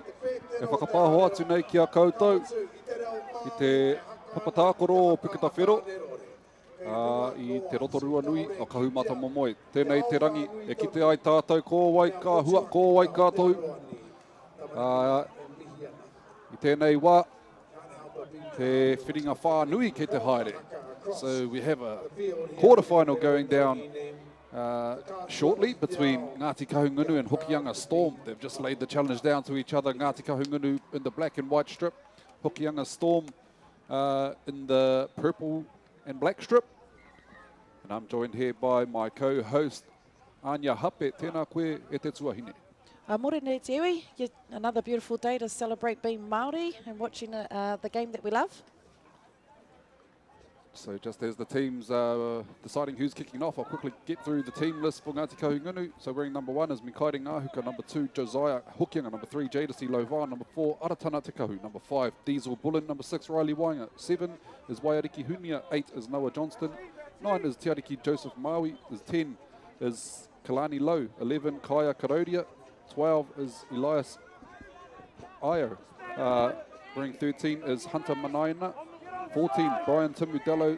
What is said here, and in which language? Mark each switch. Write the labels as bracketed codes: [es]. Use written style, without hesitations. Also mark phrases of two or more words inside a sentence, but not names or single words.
[mi] E whakapāho atu nei ki a koutou. I te papatākoro o Puketawhero. I te Rotorua nui o Kahumata Momoi. Tēnei te rangi e kite ai tātou ko wai ka hua, ko wai kātou. I tēnei wā, te whiringa whānui ki te haere. [en] So we have a quarterfinal going down shortly between Ngāti Kahungunu and Hokianga Storm. They've just laid the challenge down to each other. Ngāti Kahungunu in the black and white strip. Hokianga Storm in the purple and black strip. And I'm joined here by my co-host, Anya Hape. [mi] Tēnā koe e te tuahine. Mōre nei te iwi. [en] Another beautiful day to celebrate being Māori and watching the game that we love. So just as the teams deciding who's kicking off, I'll quickly get through the team list for Ngāti Kahungunu. So wearing number 1 is Mikaere Ngāhuka, number 2 Josiah Hokianga, number 3 Jadasi Lovan, number 4 Aratana Te Kahu, number 5 Diesel Bullen, number 6 Riley Wainga, 7 is Waiariki Hunia, 8 is Noah Johnston, 9 is Te Ariki Joseph Maui, 10 is Kalani Low, 11 Kaya Karodia, 12 is Elias Ayo, wearing 13 is Hunter Manaina, 14, Brian Timudello.